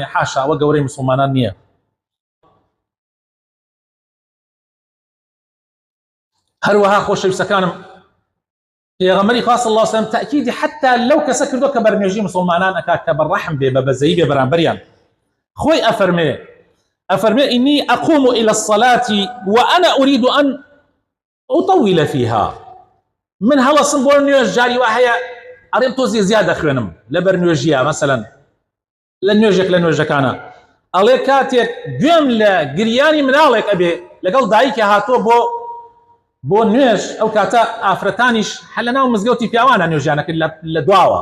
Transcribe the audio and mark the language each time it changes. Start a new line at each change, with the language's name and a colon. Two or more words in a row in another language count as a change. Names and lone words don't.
Central Kurdish: حاشا ئەوە گەورەی مسلمانان نییە. هەروەها خۆشەویستەکانم پێغەمبەری خوا
Arabic: صلی الله علیه و سلم
Central Kurdish: تأکیدی حتا لەو کەسە کردو کە بەرنوێژی مسلمانان ئەکا کە بەڕەحم بێ بە بەزەیی بێ بەرامبەریان. خۆی ئەفەرمێ
Arabic: ئینی ئەقوم إلى الصلاة وأنا أريد أن أطول فيها.
Central Kurdish: من هەڵەسم بۆ نوێژ جاری وا هەیە ئەڕێم تۆزی زیاد دەخوێنم لە بەرنوێژیە. مەسەلەن لە نوێژێک لە نوێژەکانە ئەڵێ کاتێک گوێم لە گریانی مناڵێک ئەبێ لەگەڵ دایکی هاتۆ بۆ نوێژ، ئەو کاتە ئافرەتانیش هەر لە ناو مزگەوتی پیاوانە نوێژیانەکرد لە دواوە.